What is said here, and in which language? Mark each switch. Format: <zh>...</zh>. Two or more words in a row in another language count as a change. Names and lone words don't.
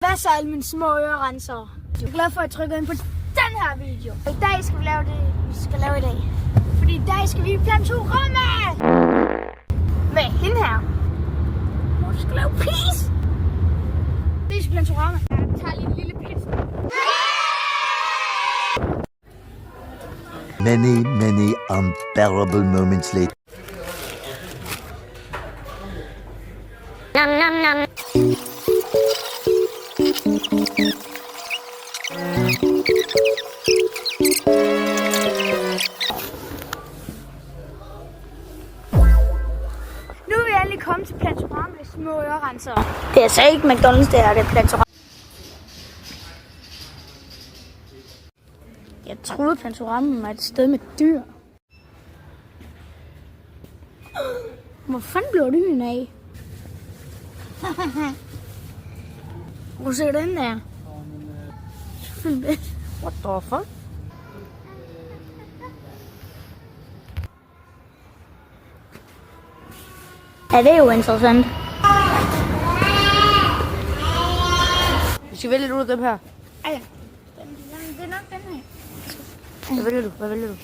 <da>Hvad så alle mine små ørerenser? Jeg er glad for at trykke ind på den her video. I dag skal vi lave det, vi skal lave i dag. Fordi i dag skal vi i Plantorama! Med hende her. Hvor skal lave pis! Det er Plantorama. Jeg tager lige en lille pizza.</da> <en>Many unbearable moments later. Nom nom nom.</en> <da>Nu er vi endelig kommet til Plantorama med små ørerenser. Det er altså ikke McDonald's, det her, det er Plantorama. Jeg troede Plantorama var et sted med dyr. Hvor fanden blev dyen af? Hvor ser den der?</da> <en>What the fuck?</en> <da>Ja, det er jo interessant. Vi skal vælge ud af dem her. Ja. Det er nok den her. Hvad vælger du? Hvad vælger du?</da>